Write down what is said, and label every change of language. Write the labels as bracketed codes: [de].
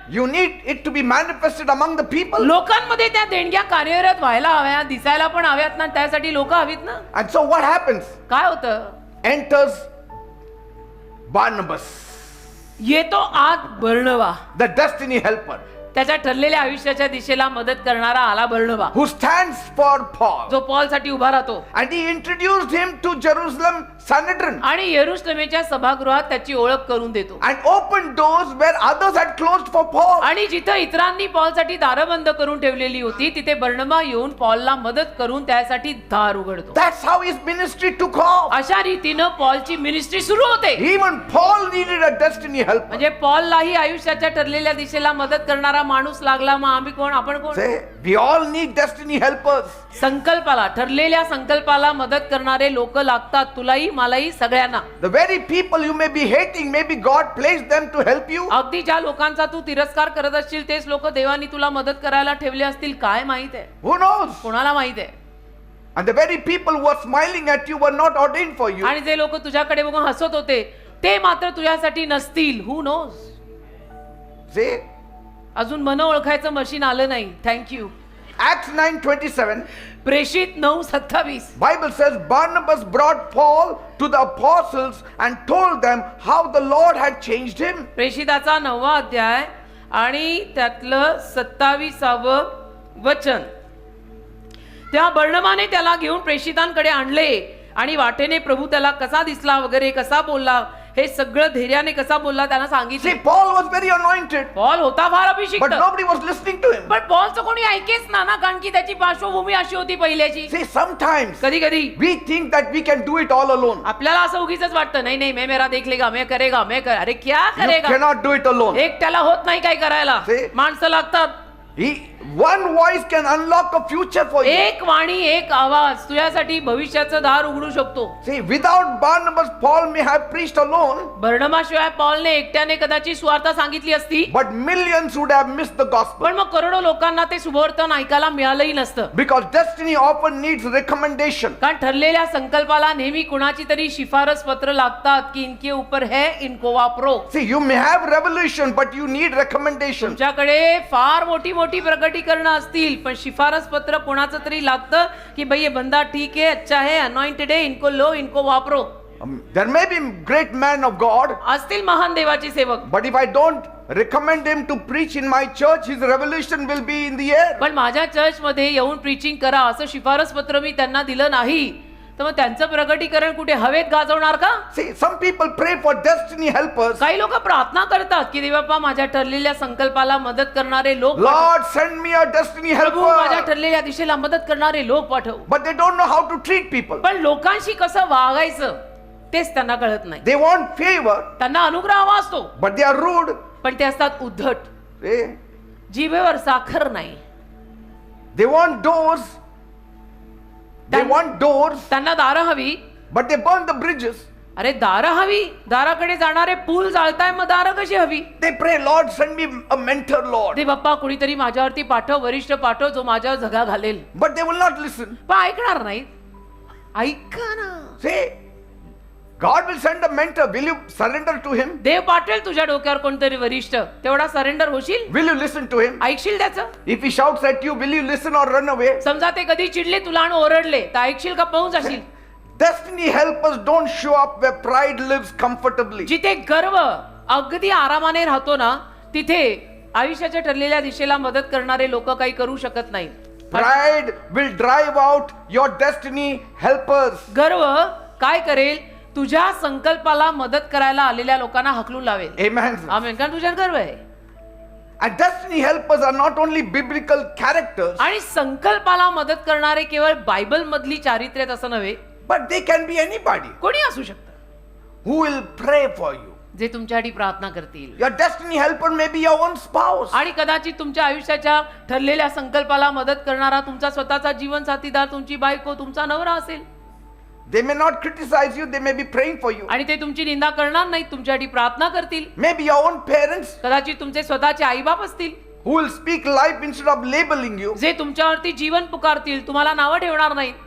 [en] you need it to be manifested among the people. [mr] लोकांमध्ये त्या देणग्या कार्यरत व्हायला हव्या, दिसायला पण हव्यात ना. त्यासाठी लोक हवीत ना. [en] And so what happens? [mr] काय होतं? [en] Enters Barnabas, [mr] येतो आत बर्णबा, [en] the destiny helper, [mr] त्याच्या ठरलेल्या आयुष्याच्या दिशेला मदत करणारा आला बर्णबा, [en] who stands for Paul. [mr] जो पॉल साठी उभा राहतो. [en] And he introduced him to Jerusalem Sanhedrin [mr] आणि यरुशलेमेच्या सभागृहात त्याची ओळख करून देतो. [en] and opened doors where others had closed for Paul. [mr] आणि जिथं इतरांनी पॉलसाठी दारं बंद करून ठेवलेली होती, तिथे बर्णबा येऊन पॉलला मदत करून त्यासाठी दार उघडतो. [en] That's how his ministry took off. [mr] अशा रीतीनं पॉलची मिनिस्ट्री सुरू होते. [en] Even Paul needed a destiny helper. [mr] म्हणजे पॉललाही आयुष्याच्या ठरलेल्या दिशेला मदत करणारा माणूस लागला. मग आम्ही कोण? आपण कोण? [en] Say, we all need destiny helpers. [mr] संकल्पाला, ठरलेल्या संकल्पाला मदत करणारे लोक लागतात. तुलाही, मलाही, सगळ्यांना. [en] The very people you may be hating, maybe God placed them to help you. [mr] अगदी ज्या लोकांचा तू तिरस्कार करत असशील तेच लोक देवानी तुला मदत करायला ठेवले असतील. काय माहित आहे? [en] Who knows? [mr] कोणाला माहित आहे? [en] And the very people who were smiling at you were not ordained for you. [mr] आणि जे लोक तुझ्याकडे बघून हसत होते ते मात्र तुझ्यासाठी नसतील. [en] Who knows? See, [mr] अजून मन ओळखायचं मशीन आलं नाही. [en] Thank you. Acts 9:27. [mr] प्रेषित 9:27. [en] Bible says Barnabas brought Paul to the apostles and told them how the Lord had changed him. [mr] प्रेषिताचा 9वा अध्याय आणि त्यातलं 27व वचन. तेव्हा बर्णबाने त्याला घेऊन प्रेषितांकडे आणले आणि वाटेने प्रभू त्याला कसा दिसला वगैरे, कसा बोलला, हे सगळं धैर्याने कसा बोलला त्यांना सांगितले. [en] See, Paul was very anointed, [mr] Paul होता फार अभिषिक्त, [en] but nobody was listening to him. [mr] पण पॉलचं कोणी ऐकेच ना, कारण की त्याची पार्श्वभूमी अशी होती पहिल्याची. [en] See, sometimes [mr] कधी कधी [en] we think that we can do it all alone. [mr] आपल्याला असं उगीच वाटतं, नाही नाही, [hi] मैं मेरा देख लेगा, मैं करेगा, मैं कर. अरे क्या [en] You [hi] करेगा? [en] cannot do it alone. [mr] एकट्याला होत नाही काय करायला. [en] See? [mr] माणसं लागतात. [en] one voice can unlock a future for you. [mr] एक वाणी एक आवाज तुझ्यासाठी भविष्याचं दार उघडू शकतो. [en] See, without Barnabas, Paul may have preached alone, [mr] बर्नबाशिवाय पॉलने एकट्याने कदाचित सुवार्ता सांगितली असती, [en] but millions would have missed the gospel. [mr] पण मग करोडो लोकांना ते सुवर्तन ऐकायला मिळालंही नसतं. [en] Because destiny often needs recommendation. [mr] कारण ठरलेल्या संकल्पाला नेहमी कुणाची तरी शिफारस पत्र लागतात की [hi] इनके ऊपर है [mr] इनको वापरो. [en] See, you may have revelation, but you need recommendation. [mr] तुमच्याकडे फार मोठी मोठी प्रकटीकरणं असतील, पण शिफारस पत्र कोणाचं तरी लागतं की [hi] भाई ये बंदा ठीक है, अच्छा है, अनॉइंटेड है, [mr] इनको लो, इनको वापरो. [en] There may be great men of God, [mr] असतील महान देवाचे सेवक, [en] but if I don't recommend him to preach in my church, his revelation will be in the air. [mr] पण माझ्या चर्च मध्ये येऊन प्रीचिंग करा असं शिफारस पत्र मी त्यांना दिलं नाही, तर मग त्यांचं प्रकटीकरण कुठे हवेत गाजवणार का? [en] See, some people pray for destiny helpers. [mr] काही लोक प्रार्थना करतात की देवबापा माझ्या ठरलेल्या संकल्पाला मदत करणारे लोक पाठव. [en] Lord, send me a destiny [mr] प्रभू माझ्या [en] helper. [mr] ठरलेल्या दिशेला मदत करणारे लोक पाठव. [en] But they don't know how to treat people. [mr] पण लोकांशी कसं वागायचं तेच त्यांना कळत नाही. [en] They want favor, [mr] त्यांना अनुग्रह हवा असतो, [en] but they are rude. [mr] पण ते असतात उद्धट, [en] See? [mr] जिभेवर साखर नाही. [en] They want doors. They Then- want doors, [mr] त्यांना दारं हवी, [en] but they burn the bridges. [mr] अरे दारं हवी, दाराकडे जाणारे पूल जाळताय, मग दारं कशी हवी? [en] They pray, Lord, send me a mentor, Lord. [mr] ते बाप्पा कुणीतरी माझ्यावरती पाठव, वरिष्ठ पाठव जो माझ्यावर झगा घालेल. [en] But they will not listen. [mr] पण ऐकणार नाहीत. ऐका ना, [en] See, God will send a mentor. Will you surrender to him? [mr] देव पाठवेल तुझ्या डोक्यावर कोणतरी वरिष्ठ, तेवढा सरेंडर होशील, [en] Will you listen to him? [mr] ऐकशील त्याचं? [en] If he shouts at you, will you listen or run away? [mr] समजा ते कधी चिडले तुला आणि ओरडले, तर ऐकशील का पळून जाशील? [en] Destiny helpers don't show up where pride lives comfortably. [mr] जिथे गर्व अगदी आरामाने राहतो ना, तिथे आयुष्याच्या ठरलेल्या दिशेला मदत करणारे लोक काही करू शकत नाही. [en] Pride will drive out your destiny helpers. [mr] गर्व काय करेल? तुझ्या संकल्पाला मदत करायला आलेल्या लोकांना हकलून लावेल. [en] Amen. [mr] आमेन. कारण तुझ्यात गर्व आहे. [en] And destiny helpers are not only biblical characters, [mr] आणि संकल्पाला मदत करणारे केवळ बायबल मधली चारित्र्य असं नव्हे, [en] but they can be anybody [mr] कोणी असू शकतं [en] who will pray for you. [mr] जे तुमच्यासाठी प्रार्थना करतील. [en] Your destiny helper may be your own spouse. [mr] आणि कदाचित तुमच्या आयुष्याच्या ठरलेल्या संकल्पाला मदत करणारा तुमचा स्वतःचा जीवन साथीदार, तुमची बायको, तुमचा नवरा असेल. [en] They may not criticize you, they may be praying for you. [mr] आणि ते तुमची निंदा करणार नाहीत, तुमच्यासाठी प्रार्थना करतील. [en] Maybe your own parents [mr] कदाचित तुमचे स्वतःचे आईबाप असतील, [en] who will speak life instead of labeling you. [mr] जे तुमच्यावरती जीवन पुकारतील, तुम्हाला नावं ठेवणार नाहीत.